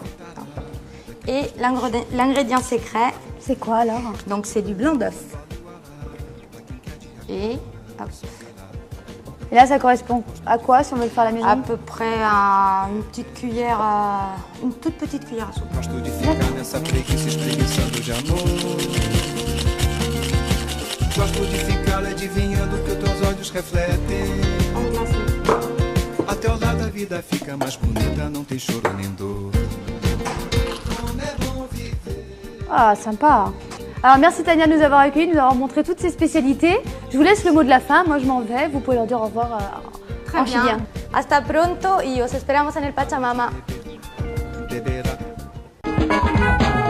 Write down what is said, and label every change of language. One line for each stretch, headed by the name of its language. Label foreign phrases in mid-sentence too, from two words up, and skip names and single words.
French: Et l'ingrédient secret, C'est quoi alors? donc c'est du blanc d'œuf. Et hop, Et là, ça correspond à quoi si on veut le faire à la maison? à peu près à une petite cuillère, une toute petite cuillère à soupe.
Portuguese: Gosto de ficar nessa preguiça espreguiçando de amor. Gosto de ficar adivinhando o que teus olhos refletem.
French: On glace.
Portuguese: A teu lado a vida fica mais bonita, não tem choro nem dor. Como é bom viver.
French: Ah, sympa. Alors, merci Tania de nous avoir accueillis, de nous avoir montré toutes ces spécialités. Je vous laisse le mot de la fin. Moi, je m'en vais. Vous pouvez leur dire au revoir Très en bien. chilien.
Spanish: Hasta pronto y os esperamos en el Pachamama. Beberá.